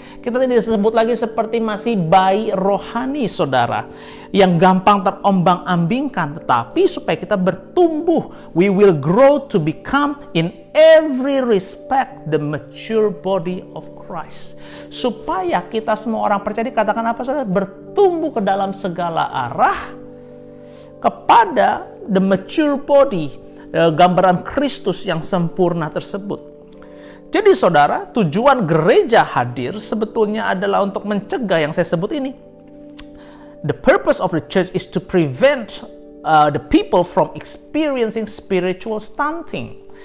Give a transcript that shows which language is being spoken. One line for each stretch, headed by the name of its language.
Indonesian: Kita tidak disebut lagi seperti masih bayi rohani, saudara, yang gampang terombang-ambingkan, tetapi supaya kita bertumbuh.
English: We will grow to become in every respect the mature body of Christ.
Indonesian: Supaya kita semua orang percaya, dikatakan apa, saudara? Bertumbuh ke dalam segala arah kepada
English: the mature body,
Indonesian: gambaran Kristus yang sempurna tersebut. Jadi saudara, tujuan gereja hadir sebetulnya adalah untuk mencegah yang saya sebut ini.
English: The purpose of the church is to prevent the people from experiencing spiritual stunting.